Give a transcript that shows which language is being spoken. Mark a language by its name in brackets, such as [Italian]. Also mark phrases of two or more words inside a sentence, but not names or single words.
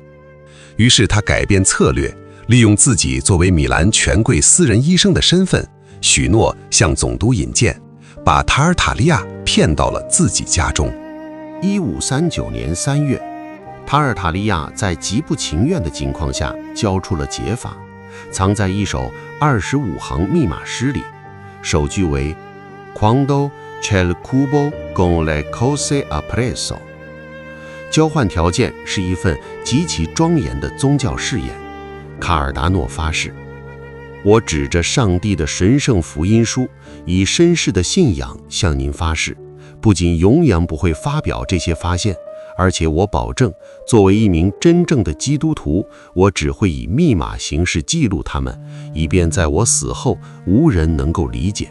[Chinese] 于是他改变策略，利用自己作为米兰权贵私人医生的身份，许诺向总督引荐，把塔尔塔利亚骗到了自己家中。 1539年3月，塔尔塔利亚在极不情愿的情况下交出了解法，藏在一首25行密码诗里，首句为 [Italian] Quando c'è il cubo con le cose appresso。 [Chinese] 交换条件是一份极其庄严的宗教誓言。卡尔达诺发誓，我指着上帝的神圣福音书，以绅士的信仰向您发誓，不仅永远不会发表这些发现，而且我保证，作为一名真正的基督徒，我只会以密码形式记录它们，以便在我死后无人能够理解。